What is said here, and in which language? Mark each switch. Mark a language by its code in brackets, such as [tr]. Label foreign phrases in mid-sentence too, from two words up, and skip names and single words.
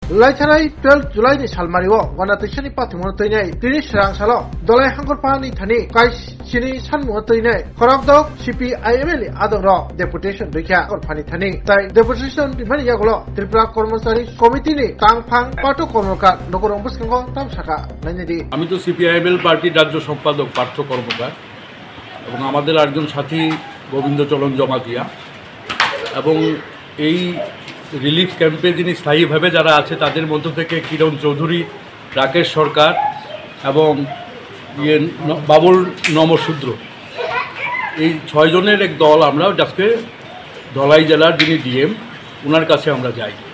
[trp] Laicharai 12 July ni salmario wana tishani patimo toinai Tinish rangsalo dolai hangkor pani thani kai chini sanmo toinai korakdok CPIML adoro deputation duikha or pani thani tai deputation bimani yagolo Tripura Kormachari Committee ni tangphang pato kormokar nokorong buskango tamsaka nainedi [bn] আমি তো CPIML পার্টির রাজ্য সম্পাদক পার্থ কর্মকার এবং আমাদের একজন সাথী গোবিন্দচরণ জমাতিয়া এবং এই [en] relief campe [bn] যিনি স্থায়ীভাবে যারা আছে তাদের মধ্য থেকে কিরণ চৌধুরী, রাকেশ সরকার এবং বাবুল নমশূদ্র, এই 6 জনের এক দল আমরা আজকে ধলাই জেলার যিনি ডিএম ওনার কাছে আমরা যাই।